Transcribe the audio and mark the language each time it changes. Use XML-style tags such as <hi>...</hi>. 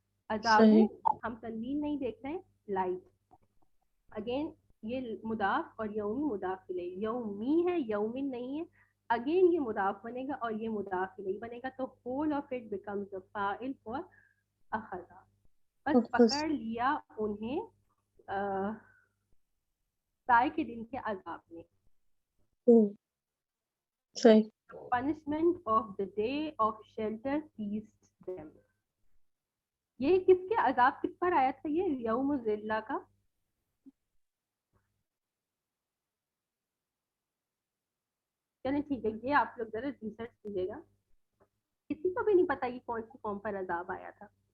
<hi>अजाबू हम तनवीन नहीं देख रहे हैं, लाइट. अगेन ये मुदाफ और यौमी मुदाफ इलैही, यौमी है यौमिन नहीं है, अगेन ये मुदाफ बनेगा और ये मुदाफ इलैही बनेगा, तो</hi> <en>Whole of it becomes the फाइल for अखज़ा.</en> <hi>बस पकड़ लिया उन्हें साए के दिन के अजाब में. सही.</hi> <en>Punishment of the day of shelter seized them.</en> <hi>ये किसके अजाब किस पर आया था, ये यौम ज़िल्ला का. चलिए ठीक है, ये आप लोग जरा रिसर्च कीजिएगा, किसी को भी नहीं पता ये कौन सी कौम पर अजाब आया था.</hi>